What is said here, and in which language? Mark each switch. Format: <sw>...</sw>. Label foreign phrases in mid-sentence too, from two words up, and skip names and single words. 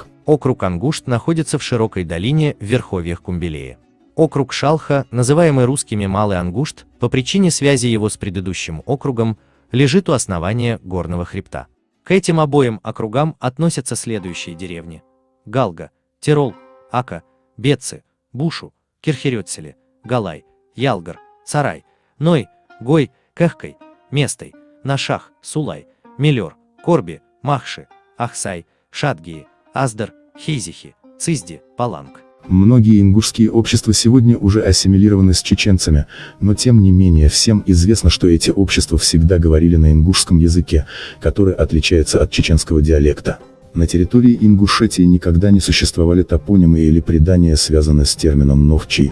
<ru>округ Ангушт находится в широкой долине в верховьях Кумбелея. Округ Шалха, называемый русскими Малый Ангушт, по причине связи его с предыдущим округом, лежит у основания горного хребта. К этим обоим округам относятся следующие деревни: Галга, Тирол, Ака, Бетцы, Бушу, Кирхерёцеле, Галай, Ялгар, Сарай, Ной, Гой, Кехкай, Местой, Нашах, Сулай, Мелёр, Корби, Махши, Ахсай, Шадгии, Аздар, Хейзихи, Цизди, Паланг. Многие ингушские общества сегодня уже ассимилированы с чеченцами, но тем не менее всем известно, что эти общества всегда говорили на ингушском языке, который отличается от чеченского диалекта. На территории Ингушетии никогда не существовали топонимы или предания, связанные с термином нохчи.</ru>